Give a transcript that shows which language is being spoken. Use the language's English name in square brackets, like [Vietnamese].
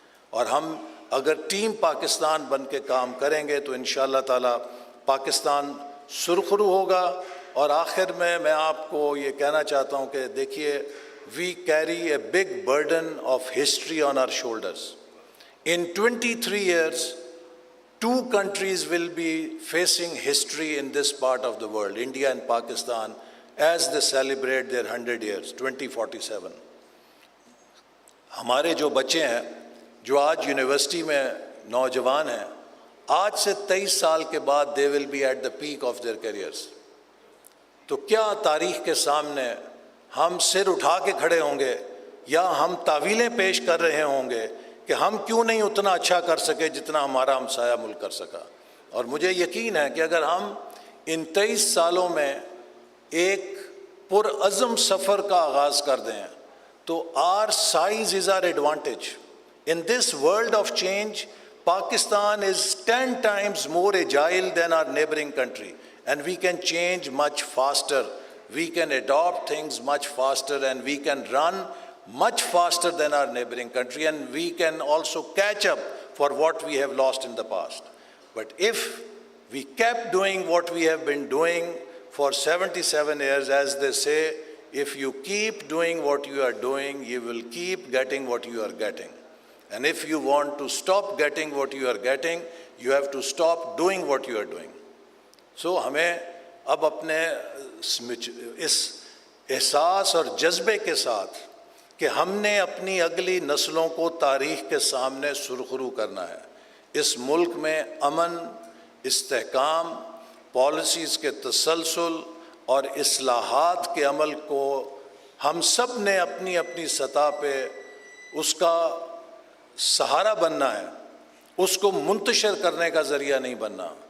[Urdu] اور ہم اگر ٹیم پاکستان بن کے کام کریں گے تو انشاءاللہ تعالی پاکستان سرخرو ہوگا. اور آخر میں آپ کو یہ کہنا چاہتا ہوں کہ دیکھیے, [English] We carry a big burden of history on our shoulders. In 23 years, 2 countries will be facing history in this part of the world, India and Pakistan, as they celebrate their 100 years, 2047. [Urdu] ہمارے جو بچے ہیں, جو آج university میں نوجوان ہیں, آج سے 23 سال کے بعد [English] they will be at the peak of their careers. [Urdu] تو کیا تاریخ کے سامنے ہم سر اٹھا کے کھڑے ہوں گے, یا ہم تعویلیں پیش کر رہے ہوں گے کہ ہم کیوں نہیں اتنا اچھا کر سکے جتنا ہمارا ہمسایہ ملک کر سکا. اور مجھے یقین ہے کہ اگر ہم ان 23 سالوں میں ایک پرعزم سفر کا آغاز کر دیں تو [English] our size is our advantage. In this world of change, Pakistan is 10 times more agile than our neighboring country, and we can change much faster. We can adopt things much faster, and we can run much faster than our neighboring country, and we can also catch up for what we have lost in the past. But if we kept doing what we have been doing for 77 years, as they say, if you keep doing what you are doing, you will keep getting what you are getting. And if you want to stop getting what you are getting, you have to stop doing what you are doing. [Urdu] So ہمیں اب اپنے اس احساس اور جذبے کے ساتھ کہ ہم نے اپنی اگلی نسلوں کو تاریخ کے سامنے سرخرو کرنا ہے. اس ملک میں امن, استحکام, پالیسیز کے تسلسل اور اصلاحات کے عمل کو ہم سب نے اپنی اپنی سطح پہ اس کا سہارا بننا ہے, اس کو منتشر کرنے کا ذریعہ نہیں بننا.